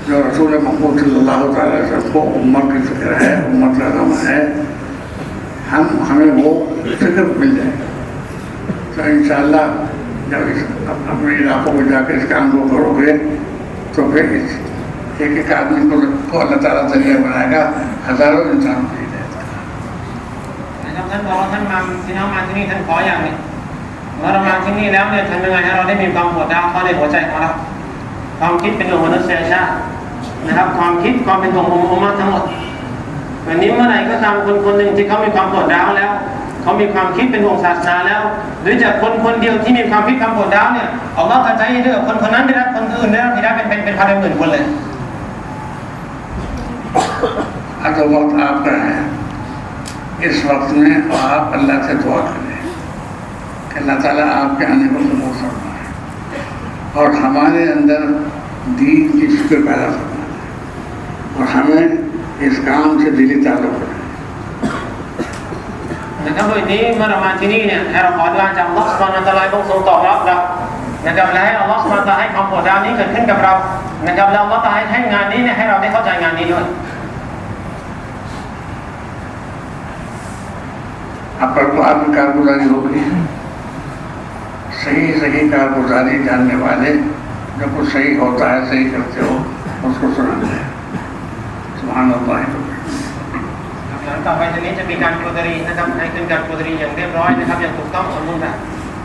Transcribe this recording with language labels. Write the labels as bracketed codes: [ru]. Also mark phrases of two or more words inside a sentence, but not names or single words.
[hi] जो रसूल महमूद [ar] صلى الله عليه وسلم [hi] को उम्मत की फिक्र है, उम्मत का गम है, हमें वो फिक्र मिल जाए तो [ar] إن شاء الله [hi] जब इस अपने इलाकों में जाकर इस काम को करोगे तो फिर एक एक आदमी को अल्लाह ताला जरिया बनाएगा, हजारों इंसान को दे देता है। [th] นะครับท่านบอกว่าท่านมาที่น้องมาที่นี่ท่านขออย่างนี้เมื่อเรามาที่นี่แล้วเนี่ยทำยังไงให้เราได้มีความปวดร้าวเข้าในหัวใจของเราความคิดเป็นห่วงมนุษยชาตินะครับความคิดความเป็นห่วงอุมมะห์ทั้งหมดวันนี้เมื่อไหร่ก็ตามคนคนหนึ่งที่เขามีความปวดร้าวแล้วเขามีความคิดเป็นห่วงศาสนาแล้วหรือจากคนคนเดียวที่มีความคิดความปวดร้าวเนี่ยอัลเลาะห์จะให้เลือกคนคนนั้นได้รับคนอื่นได้รับที่ได้เป็นพันหมื่นคนเลย [hi] अब तो वक्त आपका है, इस वक्त में आप अल्लाह से दुआ करें कि अल्लाह ताला आपके आने को कबूल फरमाए और हमारे अंदर दीन की फिक्र पैदा फरमाए और हमें इस काम से दिली ताल्लुक़ रहे। [th] นะครับโดยนี้เมื่อเรามาที่นี่เนี่ยให้เราขอดุอาจากอัลเลาะห์ [ar] سبحانه وتعالى [th] ทรงตอบรับเรานะครับและให้อัลเลาะห์ [ar] سبحانه وتعالى [th] ให้ความปวดร้าวนี้เกิดขึ้นกับเรานะครับแล้วอัลเลาะห์ตะอาลาให้งานนี้เนี่ยให้เราได้เข้าใจงานนี้ด้วย [hi] अब पर तो आपकी कारगुजारी होगी, सही कारगुजारी जानने वाले जो कुछ सही होता है, सही करते हो उसको सुनाते हैं। [ar] سبحان الله. [th] หลังต่อไปจากนี้จะมีการโปรดรีนะครับให้ขึ้นการโปรดรีอย่างเรียบร้อยนะครับอย่างถูกต้องสมบูรณ์แบบ